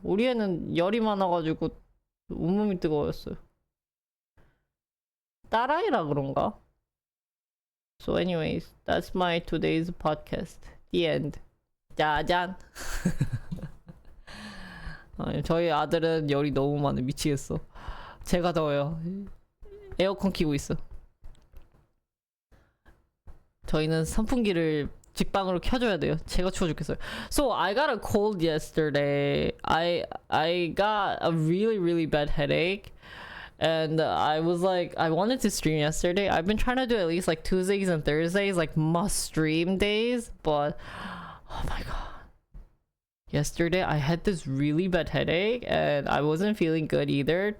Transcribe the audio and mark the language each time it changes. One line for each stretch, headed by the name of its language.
Korean: 우리 애는 열이 많아가지고 온몸이 뜨거웠어요. 딸아이라 그런가?
English: So anyways, that's my today's podcast. The end.
Korean: 짜잔. 저희 아들은 열이 너무 많아. 미치겠어. 제가 더워요. 에어컨 키고 있어. 저희는 선풍기를 직방으로 켜줘야 돼요. 제가 추워 죽겠어요.
English: So I got a cold yesterday. I got a really bad headache. And I was like, I wanted to stream yesterday. I've been trying to do at least like Tuesdays and Thursdays, like must stream days. But oh my god. Yesterday I had this really bad headache and I wasn't feeling good either.